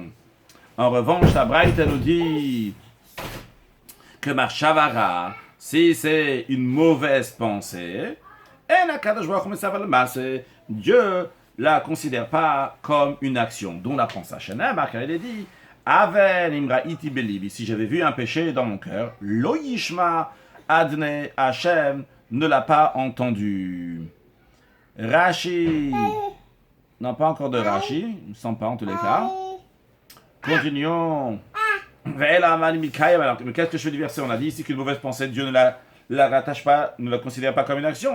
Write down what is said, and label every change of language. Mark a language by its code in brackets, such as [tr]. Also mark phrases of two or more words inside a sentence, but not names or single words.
[fr] En revanche, la Braïta nous dit que Marshavara, si c'est une mauvaise pensée, Dieu la considère pas comme une action. Dont on apprend ça. Car il est dit, [he] און אם ראיתי בלבי, [fr] si j'avais vu un péché dans mon cœur, [he] לא ישמע אדני השם [fr] ne l'a pas entendu. Rashi, non pas encore de Rashi, il ne semble pas en tous les cas. Continuons. Mais qu'est-ce que je fais du verset? On a dit ici qu'une mauvaise pensée, Dieu ne la rattache pas, ne la considère pas comme une action.